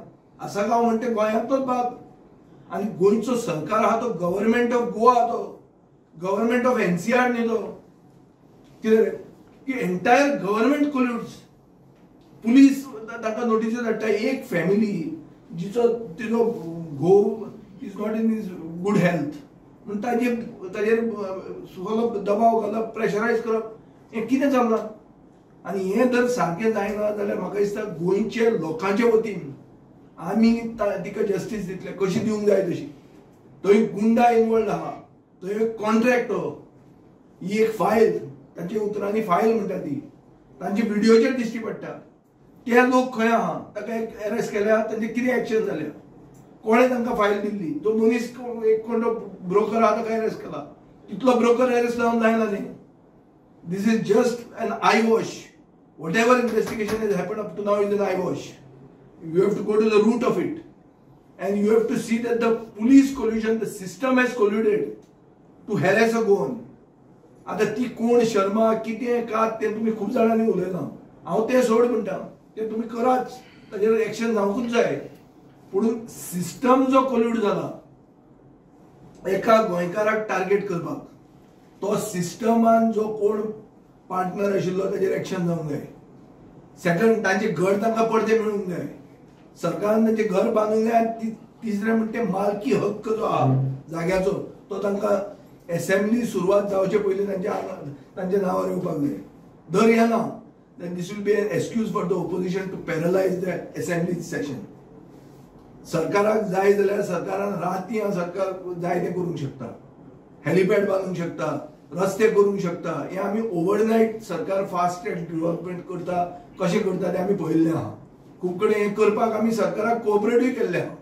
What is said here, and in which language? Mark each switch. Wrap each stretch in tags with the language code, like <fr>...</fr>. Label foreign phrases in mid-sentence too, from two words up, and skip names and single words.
<kok>आसागांव म्हणटा गोंयांतलोच भाग आनी गोंयचो सरकार आहा तो</kok> <en>Government of Goa</en> <kok>तो</kok> <en>Government of NCR</en> <kok>न्ही तो कितें की</kok> <en>entire government colludes.</en> <kok>पुलीस ताका नोटिसी धाडटा. एक फॅमिली तिचो घोव</kok> <en>is not in is good health</en> <kok>म्हूण ताजेर सगळो दबाव घालप प्रेशरायज करप हें कितें चल्लां. आनी हें जर सारकें जायना जाल्यार म्हाका दिसता गोंयचे लोकांचे वतीन आमी तिका जस्टीस दितले. कशी दिवंक जाय तशी. थंय गुंडा इनवॉल्ड आहा. थंय एक कॉन्ट्रॅक्ट ही एक फायल तांच्या उतरांनी फायल म्हणटा ती तांचे व्हिडिओचेर दिश्टी पडटा. ते लोक खंय आहा ताका एक अरेस्ट केल्या तांचे कितें एक्शन जाल्या कोणें तांकां फायल दिल्ली. तो मनीस एक कोण ब्रोकर आहा ताका अरेस्ट केला. तितलो ब्रोकर अरेस्ट जावन जायना न्ही.</kok> <en>This is just an eye wash. What ever investigation is happen up to now is an eye wash. You have to go to the root of it and you have to see that the police collusion, the system has colluded to harass a goan.</en> <kok>आता ती कोण शर्मा कितें कात तें तुमी खूब जाणांनी उलयलां. हांव तें सोड म्हणटा तें तुमी कराच ताजेर एक्शन जावंकूच जाय. पूण सिस्टम जो कोल्यूड जाला एका गोंयकाराक टार्गेट करपाक तो सिस्टमान जो कोण पार्टनर आशिल्लो ताजेर एक्शन जावंक जाय. सेकंड तांचे घर तांकां परते मेळूंक जाय. सरकारान तांचे घर बांदूंक जाय. आनी तिसरें म्हणटा मालकी हक्क जो आहा जाग्याचो तो तांकां असेंब्ली सुरवात जावचे पयलीं तांच्या नांवार येवपाक जाय. धर येना</kok> <en>then this will be an excuse for the opposition to paralyze the assembly session.</en> <kok>सरकाराक जाय जाल्यार सरकारान राती सरकार जाय तें करूंक शकता. हेलिपॅड बांदूंक शकता. रस्ते करूंक शकता. हें आमी ओव्हरनायट सरकार</kok> <en>fast track development</en> <kok>करता कशें करता तें आमी पळयल्लें आहा. खूब कडेन हें करपाक आमी सरकाराक कोऑपरेटूय केल्लें आहा.</kok>